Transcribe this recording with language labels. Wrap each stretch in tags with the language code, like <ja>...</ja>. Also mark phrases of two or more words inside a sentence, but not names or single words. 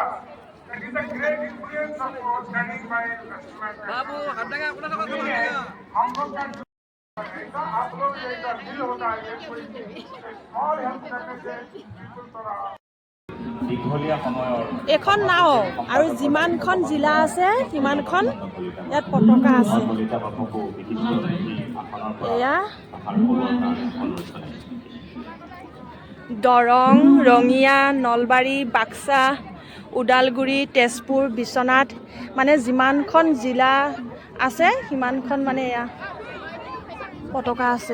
<en>That is a great influence of studying by Western.</en> <hi>बाबू हटगा अपना तो हम लोग का ऐसा आप लोग का दिल होता है कोई और हेल्प करने से बिल्कुल थोड़ा</hi> <as>এখন নাও আৰু যিমানখন জিলা আছে সিমানখন ইয়াত পতাকা আছে। এয়া দৰং, ৰঙিয়া, নলবাৰী, বাক্সা, ওদালগুৰি, তেজপুৰ, বিশ্বনাথ, মানে যিমানখন জিলা আছে সিমানখন মানে এয়া পতাকা আছে।</as>